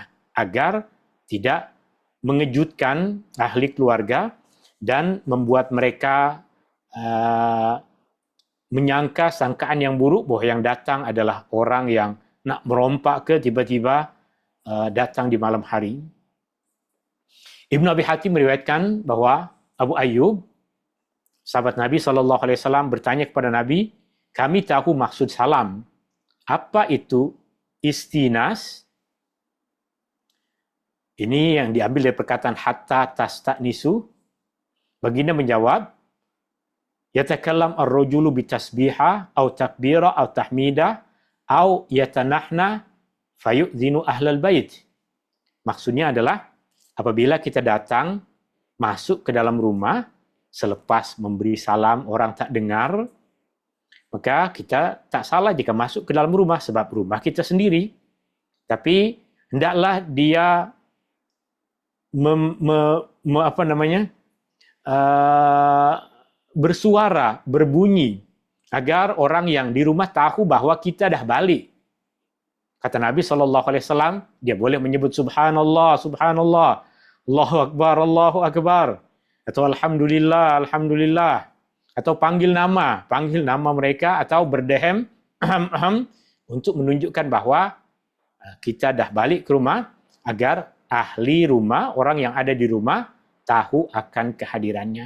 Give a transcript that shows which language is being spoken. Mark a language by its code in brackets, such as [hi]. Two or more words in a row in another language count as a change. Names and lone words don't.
[ms] Agar tidak mengejutkan ahli keluarga dan membuat mereka menyangka sangkaan yang buruk bahwa yang datang adalah orang yang nak merompak ke tiba-tiba datang di malam hari. Ibn Abi Hatim meriwayatkan bahwa Abu Ayyub, sahabat Nabi SAW, bertanya kepada Nabi, kami tahu maksud salam. Apa itu istinas? Ini yang diambil dari perkataan [ar] حتى تستأنسوا. [ms] Baginda menjawab, [ar] يتكلم الرجل بتسبيحة أو تكبيرة أو تحميدة أو يتنحنح فيؤذن أهل البيت. [ms] Maksudnya adalah apabila kita datang masuk ke dalam rumah selepas memberi salam orang tak dengar, maka kita tak salah jika masuk ke dalam rumah sebab rumah kita sendiri. Tapi hendaklah dia bersuara, berbunyi agar orang yang di rumah tahu bahwa kita dah balik. Kata Nabi SAW, dia boleh menyebut [ar] سبحان الله، سبحان الله، الله أكبر، الله أكبر, [ms] atau [ar] الحمد لله، الحمد لله, [ms] atau panggil nama mereka, atau berdehem untuk menunjukkan bahwa kita dah balik ke rumah agar ahli rumah, orang yang ada di rumah tahu akan kehadirannya.